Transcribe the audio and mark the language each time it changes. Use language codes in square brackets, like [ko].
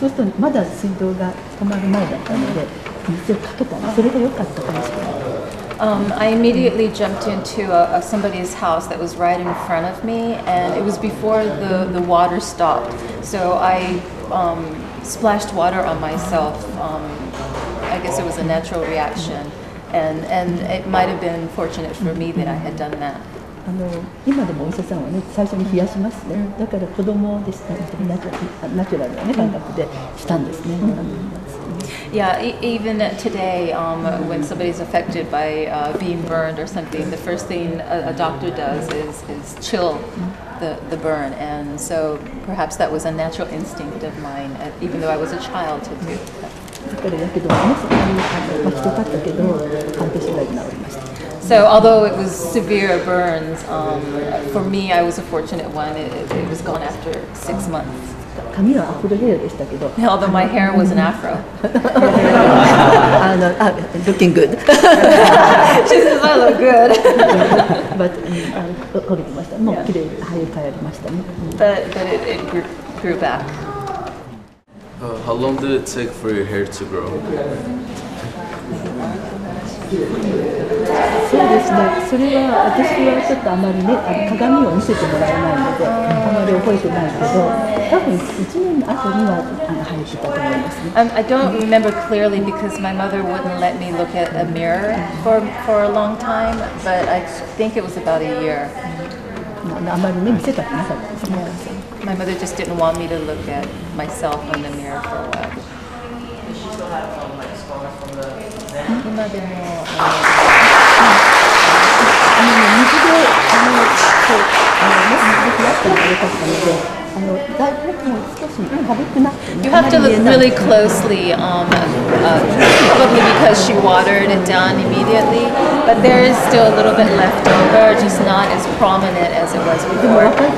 [ja] そうするとまだ水道が止まる前だったので水をかけたんです。それが良かったかもしれない。 [en] I immediately jumped into somebody's house that was right in front of me, and it was before the water stopped. So I splashed water on myself. I guess it was a natural reaction, and it might have been fortunate for me that I had done that. [ja] 今でもお医者さんはね、最初に冷やしますね。だから子供でしたナチュラルな、ね、感覚でしたんですね。 [en] Yeah, even today, when somebody's affected by being burned or something, the first thing a doctor does is chill the burn, and so perhaps that was a natural instinct of mine, even though I was a child to do. [ja] だからやけどね、そこに巻きとかったけど、半年ぐらいで治りました。 [en] So although it was severe burns, for me I was a fortunate one. It was gone after 6 months. [ja] 髪はアフロヘアでしたけど。 [en] Although my hair was an afro. Looking good. She says I look good. [ja] But 焦げてました。もう綺麗に生え変わりましたね。 [en] But it grew back. How long did it take for your hair to grow? [ja] そうですね。それは私はちょっとあまりね、鏡を見せてもらえないので、あまり覚えてないけど、多分1年後には生えてたと思いますね。 [en] I don't remember clearly because my mother wouldn't let me look at a mirror for a long time, but I think it was about a year. [ja] あまりね見せたくなかったですね。 [en] My mother just didn't want me to look at myself in the mirror for a while. [ja] 今でも水でだいぶもう少し軽くなって。 [en] You have to look really closely, probably because she watered it down immediately, but there is still a little bit left over, just not as prominent as it was before.